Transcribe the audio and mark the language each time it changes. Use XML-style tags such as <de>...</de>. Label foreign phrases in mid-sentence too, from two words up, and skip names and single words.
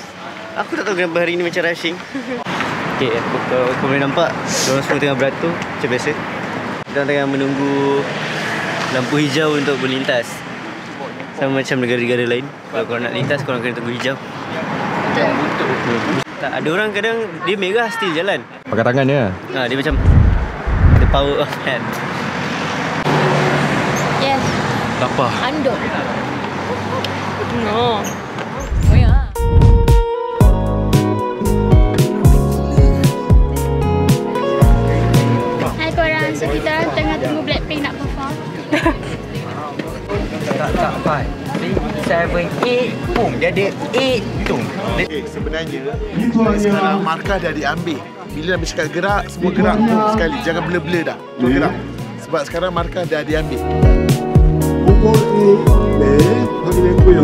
<ms>Aku tak tahu kenapa hari ni macam rushing. Okay, kau boleh nampak diorang semua tengah beratur macam biasa. Kita tengah menunggu lampu hijau untuk berlintas. Sama macam negara-negara lain. Kalau korang nak lintas, korang kena tunggu hijau. Tak, ada orang kadang dia merah still jalan. Pakai tangan dia. Dia macam</ms> <en>the power of hand.</en> <ms>Yes. Apa? Andong. No. Oh ya. Hai korang, so kita orang tengah tunggu Blackpink nak perform. Tak 5, 7, 8. Boom, dia ada 8 tu. Sebenarnya sekarang markah dah diambil. Bila Nabi cakap gerak, semua gerak sekali. Jangan blur-blur dah. Terus gerak. Sebab sekarang markah dah diambil.</ms> <ko>몽골 A 네 확인했고요.</ko>